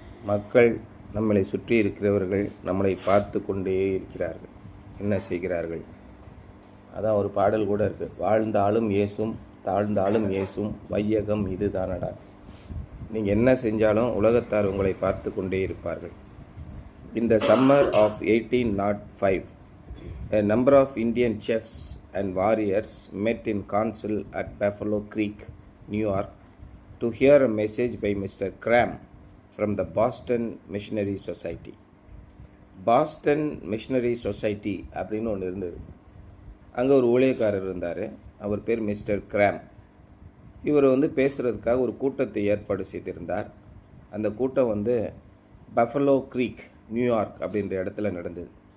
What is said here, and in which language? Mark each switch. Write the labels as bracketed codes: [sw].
[ta] மக்கள், நம்மளை சுற்றி இருக்கிறவர்கள் நம்மளை பார்த்து கொண்டே இருக்கிறார்கள். என்ன செய்கிறார்கள்? அதான் ஒரு பாடல் கூட இருக்குது. வாழ்ந்தாலும் ஏசும் தாழ்ந்தாலும் ஏசும் வையகம் இது தானடா. நீங்கள் என்ன செஞ்சாலும் உலகத்தார் உங்களை பார்த்து கொண்டே இருப்பார்கள். [en] In the summer of 1805, a number of Indian chiefs and warriors met in council at Buffalo Creek, New York, to hear a message by Mr. Cram from the Boston Missionary Society. [ta] Boston missionary society அப்படின்னு ஒன்று இருந்தது. அங்கே ஒரு ஊழியக்காரர் இருந்தார். அவர் பேர் mister gram. இவர் பேசுகிறதுக்காக ஒரு கூட்டத்தை ஏற்பாடு செய்திருந்தார். அந்த கூட்டம் பஃபலோ க்ரீக், நியூயார்க் அப்படின்ற இடத்துல நடந்தது.